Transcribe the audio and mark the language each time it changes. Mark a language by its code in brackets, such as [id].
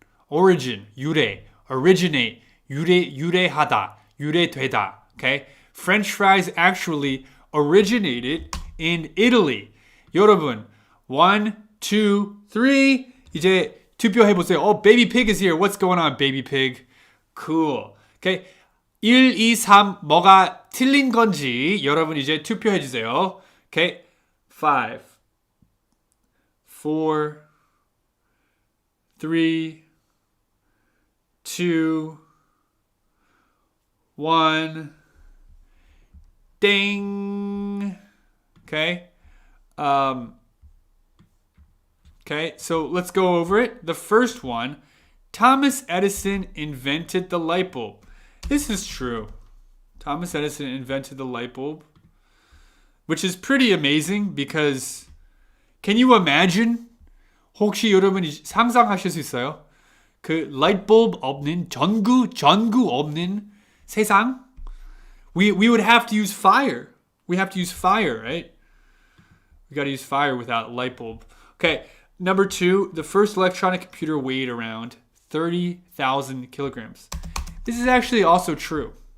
[ko] origin, 유래, originate, 유래하다, 유래되다. [en] Okay? French fries actually originated in Italy. [ko] 여러분, 1, 2, 3. 이제 투표해보세요. [en] Baby Pig is here. What's going on, Baby Pig? Cool. Okay. [ko] 1, 2, 3 뭐가 틀린 건지 여러분 이제 투표해주세요. [en] Okay. 5, 4, 3, 2, 1. Ding. Okay. Okay, so let's go over it. The first one, Thomas Edison invented the light bulb. This is true. Thomas Edison invented the light bulb, which is pretty amazing because can you imagine? [ko] 혹시 여러분이 상상하실 수 있어요? 그 light bulb 없는 전구 없는 세상? [en] We would have to use fire. We have to use fire, right? We got to use fire without light bulb. Okay. Number 2, the first electronic computer weighed around 30,000 kilograms. This is actually also true.